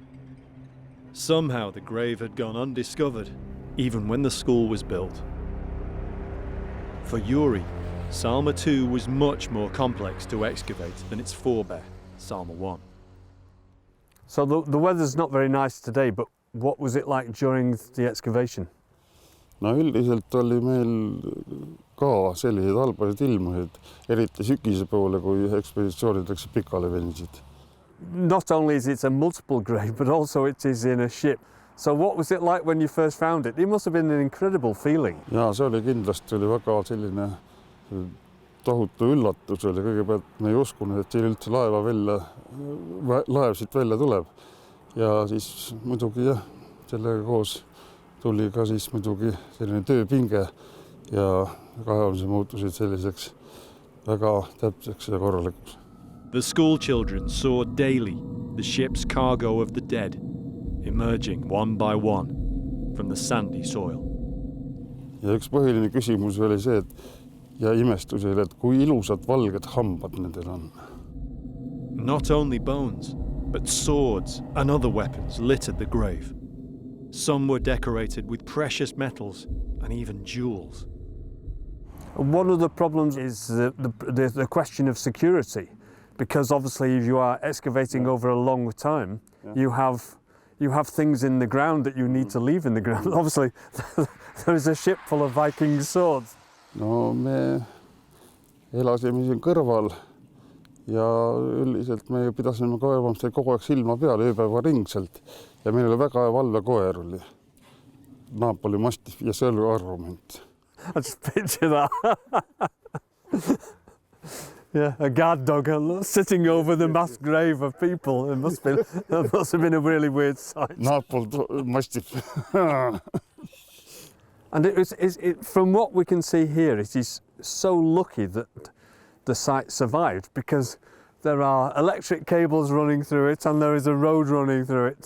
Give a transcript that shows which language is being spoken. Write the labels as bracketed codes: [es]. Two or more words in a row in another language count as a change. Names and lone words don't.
[en] Somehow the grave had gone undiscovered, even when the school was built. For Yuri, Salma II was much more complex to excavate than its forebear, Salma I. So the weather's not very nice today, but what was it like during the excavation? [et] no üldiselt oli meil ka selliseid halbasid ilmasid, eriti sügise poole, kui ekspeditsioonid läksid pikale venisid. [en] Not only is it a multiple grave, but also it is in a ship. So what was it like when you first found it? It must have been an incredible feeling. [et] Ja see oli kindlasti väga selline tohutu üllatus oli. Kõigepealt me ei uskunud, et siin üldse laev siit välja tuleb. Ja siis muidugi jah, sellega koos tuli ka siis muidugi selline tööpinge ja kaevamise muutusid selliseks väga täpseks ja korralikuks. [en] The school children saw daily the ship's cargo of the dead emerging one by one from the sandy soil. [et] Ja üks põhiline küsimus oli see, ja imestus oli, et kui ilusad valged hambad nendel on. [en] Not only bones, but swords and other weapons littered the grave. Some were decorated with precious metals and even jewels. One of the problems is the question of security, because obviously if you are excavating over a long time, you have things in the ground that you need to leave in the ground. Obviously, there is a ship full of Viking swords. [et] No me elasime siin kõrval ja üldiselt me pidasime kaevamist kogu aeg silma peal ööpäeva ringselt ja meil oli väga hea valvekoer oli. Napoli Mastiff ja see oli argument. [en] I just picture that. Yeah, a guard dog sitting over the mass grave of people. It must have been a really weird sight. Napoli Mastiff. And from what we can see here, it is so lucky that the site survived, because there are electric cables running through it and there is a road running through it.